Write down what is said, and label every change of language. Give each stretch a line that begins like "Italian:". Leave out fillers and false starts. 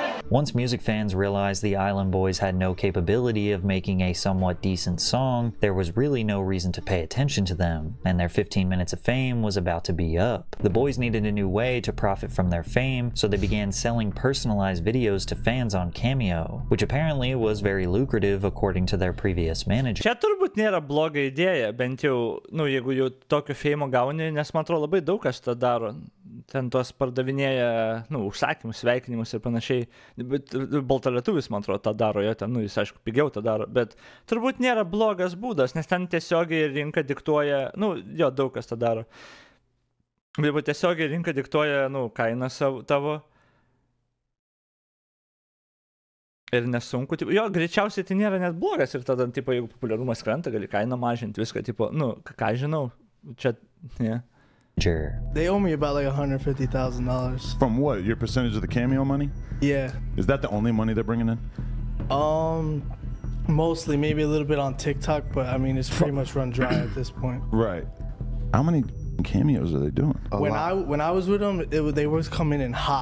English: Once music fans realized the Island Boys had no capability of making a somewhat decent song, there was really no reason to pay attention to them, and their 15 minutes of fame was about to be up. The boys needed a new way to profit from their fame, so they began selling personalized videos to fans on Cameo, which apparently was very lucrative according to their previous manager.
Lithuanian: Čia turbūt nėra bloga idėja, bent jau, nu, jeigu jau tokio feimo gauni, nes man atrodo labai daug kas tą daro. Ten tos pardavinėja, nu, užsakymus, sveikinimus ir panašiai. Bet baltalietuvis, man atrodo, tą daro, jo ten, nu, jis aišku pigiau tą daro, bet turbūt nėra blogas būdas, nes ten tiesiogiai rinka diktuoja, nu, jo, daug kas tą daro. Bet tiesiogiai rinka diktuoja, nu, kainą tavo. Ir nesunku, tipo, jo, greičiausiai tai nėra net blogas ir tada, tipo, jeigu populiarumas krenta, gali kainą mažinti, viską, tipo, nu, ką žinau, čia, ne.
English: They owe me about like $150,000. From what? Your percentage of the cameo money? Yeah. Is that the only money they're bringing in? Mostly, maybe a little bit on TikTok, but I mean, it's pretty much run dry at this point. Right. How many cameos are they doing? When I was with them, they was coming in hot.